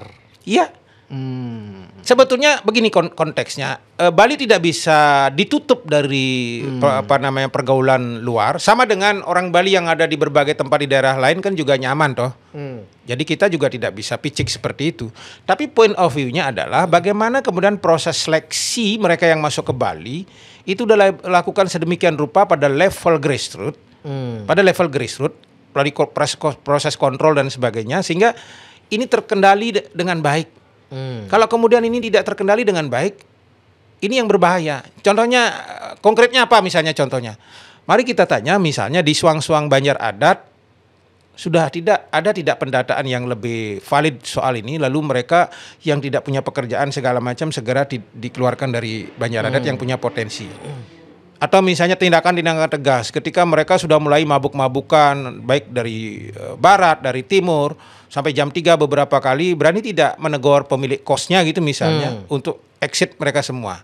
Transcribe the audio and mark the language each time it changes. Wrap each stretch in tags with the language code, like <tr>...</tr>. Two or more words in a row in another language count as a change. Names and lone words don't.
<id>Iya. Sebetulnya begini konteksnya, Bali tidak bisa ditutup dari pergaulan luar. Sama dengan orang Bali yang ada di berbagai tempat di daerah lain kan juga nyaman toh. Jadi kita juga tidak bisa picik seperti itu. Tapi</id> <en>point of view-</en> <id>nya adalah bagaimana kemudian proses seleksi mereka yang masuk ke Bali itu sudah dilakukan sedemikian rupa pada level grassroots, melalui proses kontrol dan sebagainya sehingga ini terkendali dengan baik. Kalau kemudian ini tidak terkendali dengan baik, ini yang berbahaya. Contohnya, konkretnya apa misalnya contohnya? Mari kita tanya misalnya di suang-suang Banjar adat, sudah tidak pendataan yang lebih valid soal ini, lalu mereka yang tidak punya pekerjaan segala macam segera dikeluarkan dari Banjar adat yang punya potensi. Atau misalnya tindakan-tindakan tegas ketika mereka sudah mulai mabuk-mabukan baik dari barat, dari timur sampai jam 3 beberapa kali berani tidak menegur pemilik kosnya gitu misalnya untuk exit mereka semua.</id>